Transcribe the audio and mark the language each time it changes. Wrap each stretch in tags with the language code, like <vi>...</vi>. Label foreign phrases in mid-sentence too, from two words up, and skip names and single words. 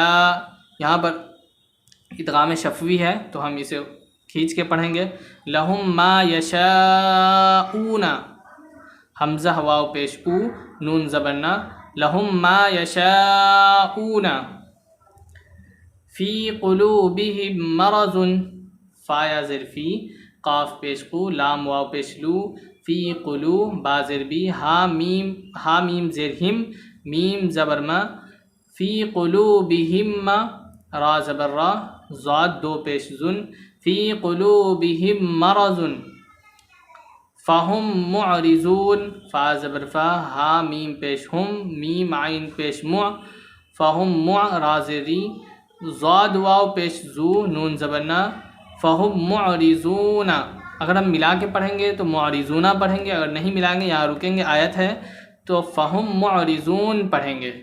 <ur>یہاں پر ادغام شفوی ہے تو ہم اسے کھینچ کے پڑھیں گے،</ur> <ar>لہم ما یشاؤون،</ar> <ur>حمزہ واو پیش او، نون زبر نا،</ur> <ar>لہم ما یشاؤون۔ فی قلوبہم مرض،</ar> <ur>فا یا زیر فی، قاف پیش قو، لام واو پیش لو، فی قلو، با زیر بی، ہا میم زیر ہم، میم زبر ما،</ur> <ar>فی قلوبہم،</ar> <ur>را زبر را، ضاد دو پیش زن،</ur> <ar>فی قلوبہم مرض، فہم معرضون،</ar> <ur>فا زبر فا، ہا میم پیش ہم، میم عین پیش مع، فہم مع، را زیر ری، ضاد واو پیش زو، نون زبر نا،</ur> <ar>فہم معرضون،</ar> <ur>اگر ہم ملا کے پڑھیں گے تو معرضون پڑھیں گے، اگر نہیں ملائیں گے یہاں رکیں گے آیت ہے تو</ur> <ar>فہم معرضون</ar> <ur>پڑھیں گے۔</ur>